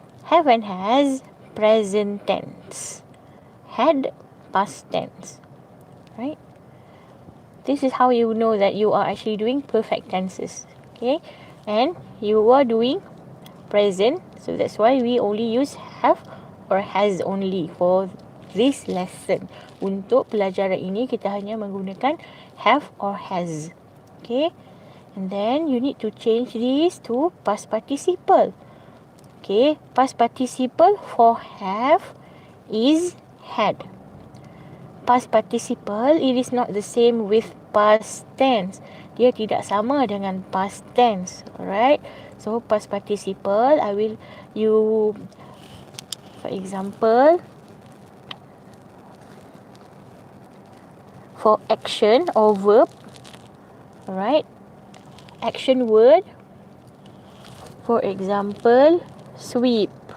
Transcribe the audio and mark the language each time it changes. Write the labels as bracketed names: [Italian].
[English] Have and has, present tense. Had, past tense. Right? This is how you know that you are actually doing perfect tenses. Okay? And you are doing present. So that's why we only use have or has only for this lesson. [Malay] Untuk pelajaran ini kita hanya menggunakan [English] have or has. Okay? And then you need to change this to past participle. Okay? Past participle for have is had. Past participle, it is not the same with past tense. [Malay] Dia tidak sama dengan past tense. [English] Alright? So, past participle, for example, for action or verb, alright? Action word, for example, sweep.